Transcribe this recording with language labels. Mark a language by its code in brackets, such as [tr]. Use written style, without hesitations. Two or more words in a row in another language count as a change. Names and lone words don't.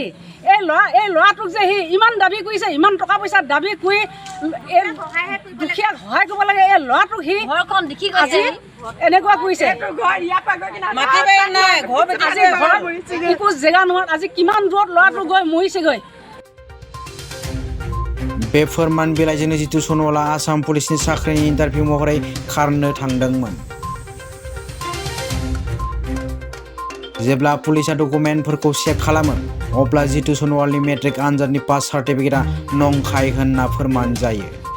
[as] এই ল'ৰাটোক যে সি ইমান দাবী কৰিছে, ইমান টকা পইচা দাবী কৰি এই দুখীয়াক সহায় কৰিব লাগে, এই ল'ৰাটোক সি আজি এনেকুৱা কৰিছে। আজি একো জেগা নোহোৱাত আজি কিমান দূৰত ল'ৰাটো গৈ মৰিছেগৈ। [brx] बे फोरमान बिलाइजोंनो जितु सनवाला आसाम पुलिसनि साख्रिनि इन्टारभिउ महरै खारनो थांदोंमोन। जेब्ला पुलिसा डकुमेन्टफोरखौ चेक खालामो अब्ला जितु सनवालनि मेट्रिक आनजादनि पास सार्टिफिकेटआ नंखाय होनना फोरमान जायो।